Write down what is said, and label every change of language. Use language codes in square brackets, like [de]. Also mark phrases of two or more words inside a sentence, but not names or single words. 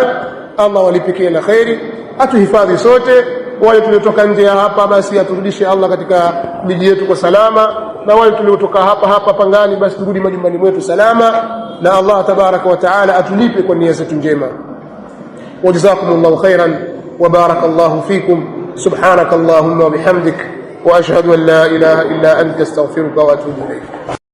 [sw] Allah walipikie na khairi, atuhifadhi sote. Wale tuliotoka nje ya hapa, basi aturudishe Allah katika miji yetu kwa salama, na wale tuliotoka hapa Pangani, basi turudi majumbani mwetu salama, na [ar] الله تبارك وتعالى [sw] atulipe kwa nia zetu njema. [ar] وجزاكم الله خيرا وبارك الله فيكم. سبحانك اللهم وبحمدك وأشهد أن لا إله إلا أنت أستغفرك وأتوب إليك.